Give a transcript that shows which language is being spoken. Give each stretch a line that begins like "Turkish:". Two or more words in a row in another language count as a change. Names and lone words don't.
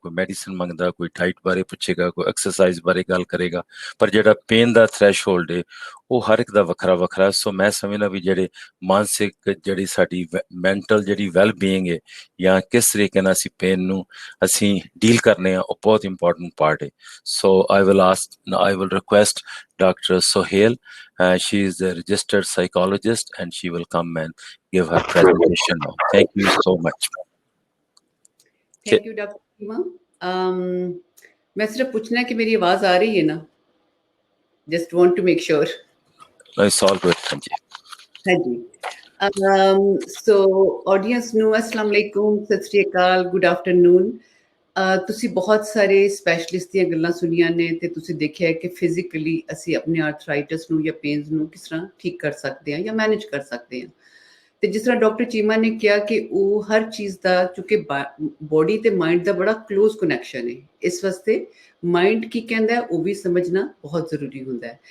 Punjabi: ਕੋਈ ਮੈਡੀਸਨ ਮੰਗਦਾ, ਕੋਈ ਡਾਈਟ ਬਾਰੇ ਪੁੱਛੇਗਾ, ਕੋਈ ਐਕਸਰਸਾਈਜ਼ ਬਾਰੇ ਗੱਲ ਕਰੇਗਾ, ਪਰ ਜਿਹੜਾ ਪੇਨ ਦਾ ਥ੍ਰੈਸ਼ਹੋਲਡ ਹੈ ਉਹ ਹਰ ਇੱਕ ਦਾ ਵੱਖਰਾ ਵੱਖਰਾ। ਸੋ ਮੈਂ ਸਮਝਦਾ ਵੀ ਜਿਹੜੇ ਮਾਨਸਿਕ, ਜਿਹੜੀ ਸਾਡੀ ਮੈਂਟਲ ਜਿਹੜੀ
English: well being
Punjabi: ਹੈ, ਜਾਂ ਕਿਸ ਤਰੀਕੇ ਨਾਲ ਅਸੀਂ ਪੇਨ ਨੂੰ ਅਸੀਂ ਡੀਲ ਕਰਨੇ ਆ, ਉਹ ਬਹੁਤ
English: important part
Punjabi: ਹੈ।
English: ਸੋ I will request Dr. Sohail. She is a registered psychologist and she will come and give her presentation now. Thank you so much. thank you doctor Seema.
Punjabi: ਮੈਂ ਸਿਰਫ਼ ਪੁੱਛਣਾ ਹੈ ਕਿ ਮੇਰੀ ਆਵਾਜ਼ ਆ ਰਹੀ ਹੈ ਨਾ?
English: just want to make sure. It's all good. Thank you.
Punjabi: ਹਾਂ ਜੀ।
English: so audience
Punjabi: ਨੂੰ
Arabic: السلام عليكم,
Punjabi: ਸਤ ਸ੍ਰੀ ਅਕਾਲ,
English: good afternoon.
Punjabi: ਤੁਸੀਂ ਬਹੁਤ ਸਾਰੇ ਸਪੈਸ਼ਲਿਸਟ ਦੀਆਂ ਗੱਲਾਂ ਸੁਣੀਆਂ ਨੇ ਤੇ ਤੁਸੀਂ ਦੇਖਿਆ ਕਿ ਫਿਜ਼ੀਕਲੀ ਅਸੀਂ ਆਪਣੇ ਆਰਥਰਾਈਟਿਸ ਨੂੰ ਜਾਂ ਪੇਨਸ ਨੂੰ ਕਿਸ ਤਰ੍ਹਾਂ ਠੀਕ ਕਰ ਸਕਦੇ ਹਾਂ ਜਾਂ ਮੈਨੇਜ ਕਰ ਸਕਦੇ ਹਾਂ। ਤੇ ਜਿਸ ਤਰ੍ਹਾਂ ਡਾਕਟਰ ਚੀਮਾ ਨੇ ਕਿਹਾ ਕਿ ਉਹ ਹਰ ਚੀਜ਼ ਦਾ, ਚੂੰਕਿ ਬੋਡੀ ਤੇ ਮਾਈਂਡ ਦਾ ਬੜਾ
English: close connection
Punjabi: ਹੈ, ਇਸ ਵਾਸਤੇ ਮਾਈਂਡ ਕੀ ਕਹਿੰਦਾ ਹੈ ਉਹ ਵੀ ਸਮਝਣਾ ਬਹੁਤ ਜ਼ਰੂਰੀ ਹੁੰਦਾ ਹੈ।